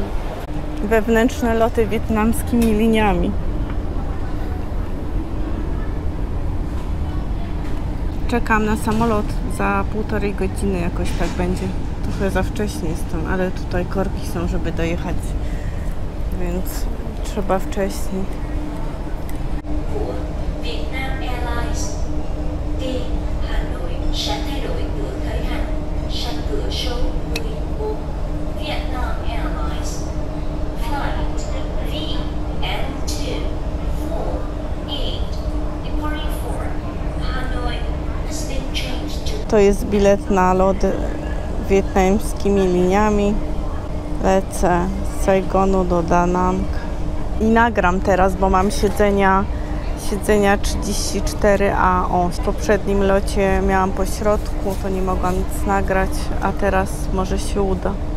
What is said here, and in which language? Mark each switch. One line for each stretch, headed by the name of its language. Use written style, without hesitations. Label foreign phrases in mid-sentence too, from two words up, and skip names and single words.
Polish: Wewnętrzne loty wietnamskimi liniami. Czekam na samolot za 1,5 godziny, jakoś tak będzie. Trochę za wcześnie jestem, ale tutaj korki są, żeby dojechać, więc trzeba wcześniej.
Vietnamese: Vietnam Airlines đi Hà Nội sẽ thay đổi cửa khởi hành sang cửa số 14.
English: Vietnam Airlines flight VN248 departing for Hanoi has been changed to.
Polish: To jest bilet na lot wietnamskimi liniami. Lecę z Saigonu do Da Nang i nagram teraz, bo mam siedzenia 34A. W poprzednim locie miałam po środku, to nie mogłam nic nagrać, a teraz może się uda.